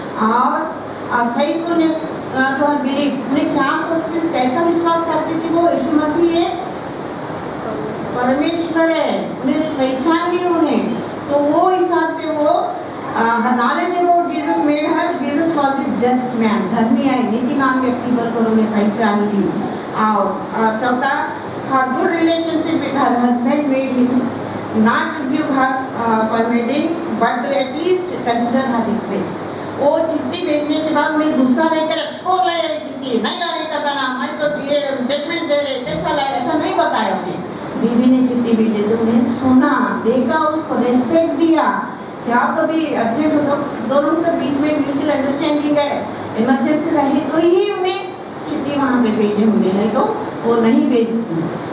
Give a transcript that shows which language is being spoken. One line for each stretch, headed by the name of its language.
Hindi: और
English: faithfulness to her beliefs,
Hindi: उन्हें क्या सोचती, कैसा विश्वास करती थी वो, यीशु मसीह है परमेश्वर है, उन्हें पहचान ली उन्हें। तो वो हिसाब से वो
English: knowledge about Jesus made her, Jesus was the just man,
Hindi: धर्मी है, नीतिमान व्यक्ति पर उन्हें पहचान ली। और चौथा,
English: her good relationship with her husband made him not rebuke her for wedding, but to at least consider her request।
Hindi: वो चिट्ठी भेजने के बाद उन्हें गुस्सा नहीं करे, कौन लाया ये चिट्ठी, नहीं लाने का था ना, मैं तो ये जजमेंट दे रहे, कैसा लाया, ऐसा नहीं बताया उन्हें। बीवी ने चिट्ठी भेजी तो उन्हें सुना, देखा, उसको रेस्पेक्ट दिया। क्या कभी अर्जेंट हो तो दोनों के बीच में म्यूचुअल अंडरस्टैंडिंग है, इमरजेंसी रही तो ही उन्हें चिट्ठी वहाँ पे भेजे होंगे, नहीं तो वो नहीं भेजती।